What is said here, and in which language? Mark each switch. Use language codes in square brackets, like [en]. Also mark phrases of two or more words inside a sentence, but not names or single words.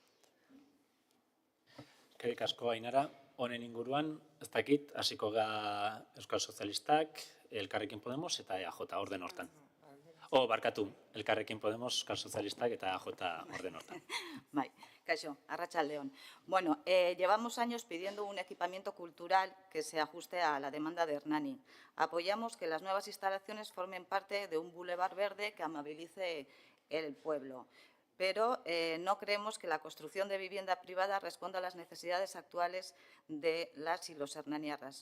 [eu] Eskerrik asko, Ainara. Honen inguruan, ez dakit, hasiko ga Euskal Sozialistak, Elkarrekin Podemos eta EAJ orden hortan. Barkatu, Elkarrekin Podemos, Euskal Sozialistak eta EAJ orden hortan. Bai, kaixo, arratsaldeon. [es] Llevamos años pidiendo un equipamiento cultural que se ajuste a la demanda de Hernani. Apoyamos que las nuevas instalaciones formen parte de un bulevar verde que amabilice el pueblo. pero no creemos que la construcción de vivienda privada responda a las necesidades actuales de las y los hernaniarras.